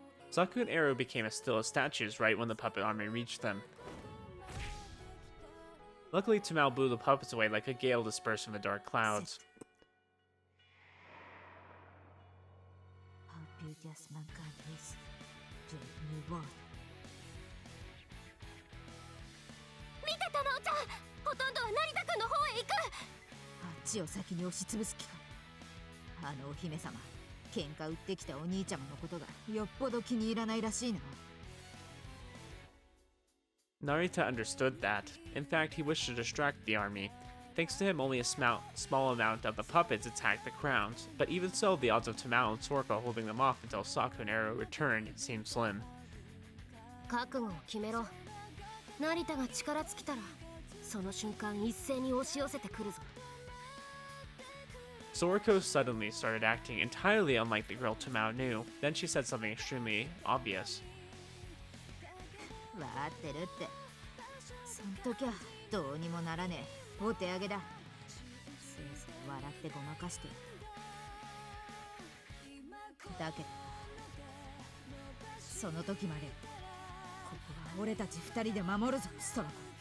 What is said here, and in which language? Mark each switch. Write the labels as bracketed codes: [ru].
[en] Saku and Eru became as still as statues right when the puppet army reached them. Luckily, Tamao blew the puppets away like a gale dispersed from the dark clouds. How beauteous mankind is to a new world. [ja] 見てたのおちゃん、ほとんどは成田君の方へ行く。あっちを先に押しつぶす気か。あのお姫様、喧嘩売ってきたお兄ちゃまのことがよっぽど気に入らないらしいな。 [en] Narita understood that. In fact, he wished to distract the army. Thanks to him, only a small amount of the puppets attacked the crowns, but even so, the odds of Tamao and Sorko holding them off until Saku and Eru returned seemed slim. [ja] 覚悟を決めろ。成田が力尽きたら、その瞬間一斉に押し寄せてくるぞ。 [en] Soriko suddenly started acting entirely unlike the girl Tamao knew. Then she said something extremely obvious. [ja] わかってるって。そん時はどうにもならねえ。お手上げだ。せいぜい笑ってごまかしてる。だけどその時までここは俺たち二人で守るぞ、ストラコ。